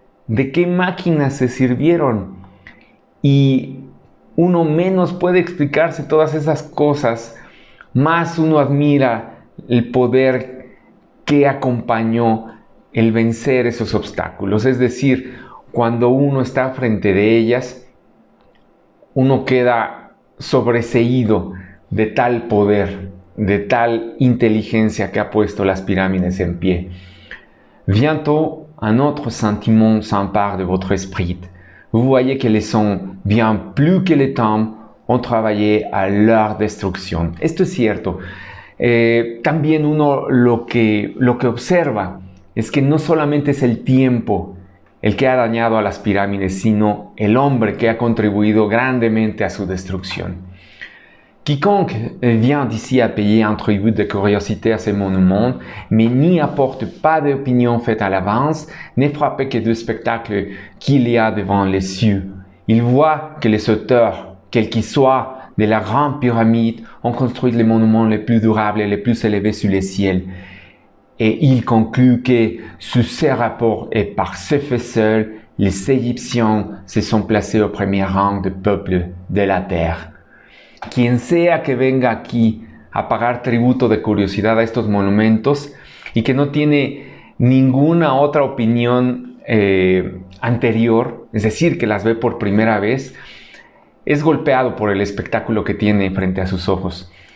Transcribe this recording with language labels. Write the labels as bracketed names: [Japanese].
[Spanish] ¿De qué máquinas se sirvieron? Y uno menos puede explicarse todas esas cosas, más uno admira el poder que acompañó el vencer esos obstáculos. Es decir, cuando uno está frente de ellas, uno queda sobreseído de tal poder, de tal inteligencia que ha puesto las pirámides en pie. [French] Bientôt, un autre sentiment s'empare de votre esprit. Vous voyez que les hommes, bien plus que les temps, ont travaillé à leur destrucción. [Spanish] Esto es cierto. También uno lo que observa es que no solamente es el tiempo el que ha dañado a las pirámides, sino el hombre que ha contribuido grandemente a su destrucción. [French] Quiconque vient d'ici à payer un tribut de curiosité à ces monuments, mais n'y apporte pas d'opinion faite à l'avance, n'est frappé que du spectacle qu'il y a devant les cieux. Il voit que les auteurs, quels qu'ils soient, de la grande pyramide, ont construit les monuments les plus durables et les plus élevés sous les ciels. Et il conclut que, sous ces rapports et par ce fait seul, les Égyptiens se sont placés au premier rang de peuple de la terre. [Spanish] Quien sea que venga aquí a pagar tributo de curiosidad a estos monumentos y que no tiene ninguna otra opinión anterior, es decir, que las ve por primera vez, es golpeado por el espectáculo que tiene frente a sus ojos.